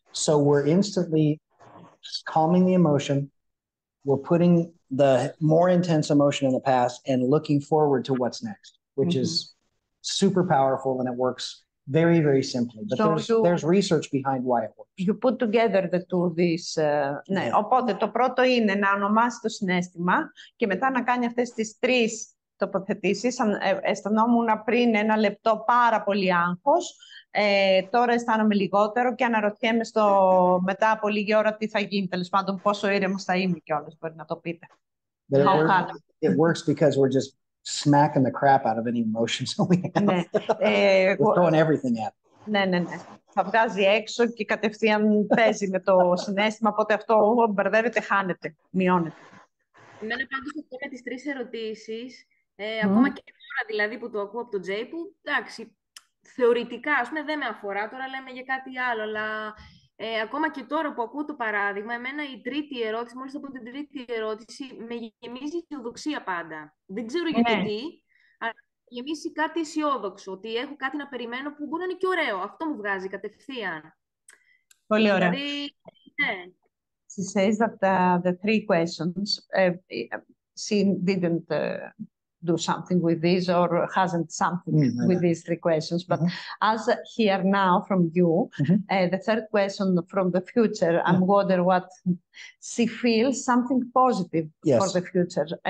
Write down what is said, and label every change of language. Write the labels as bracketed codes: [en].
[en] So we're instantly calming the emotion. We're putting the more intense emotion in the past and looking forward to what's next, which is super powerful, and it works very, very simply. But there's research behind why it works. You put together the two these. [el] Ναι. Οπότε το πρώτο είναι να ονομάσει το συναίσθημα και μετά να κάνει αυτές τις τρεις τοποθετήσεις. Αισθανόμουν πριν ένα λεπτό πάρα πολύ άγχος. Τώρα αισθάνομαι λιγότερο και αναρωτιέμαι μετά από λίγη ώρα τι θα γίνει, τέλος πάντων πόσο ήρεμος θα είμαι κιόλας, μπορεί να το πείτε. [en] But it works because we're just smacking the crap out of any emotions we have. We're throwing everything at it. [el] Ναι. Θα βγάζει έξω και κατευθείαν παίζει με το συναίσθημα, οπότε αυτό μπερδεύεται, χάνεται, μειώνεται. Εμένα πάντως αυτό με τις τρεις ερωτήσεις, ακόμα και τώρα δηλαδή που το ακούω από τον Τζέι, που εντάξει, θεωρητικά, ας πούμε, δεν με αφορά, τώρα λέμε για κάτι άλλο, αλλά ακόμα και τώρα που ακούω το παράδειγμα, εμένα η τρίτη ερώτηση, μόλις από την τρίτη ερώτηση, με γεμίζει αισιοδοξία πάντα. Δεν ξέρω γιατί, αλλά με γεμίσει κάτι αισιόδοξο, ότι έχω κάτι να περιμένω που μπορεί να είναι και ωραίο. Αυτό μου βγάζει κατευθείαν. Πολύ ωραία. Δηλαδή, ναι. [en] She says that the three questions, she didn't do something with this or hasn't something with these three questions. But as here now from you, the third question from the future, I'm wondering what she feels something positive for the future.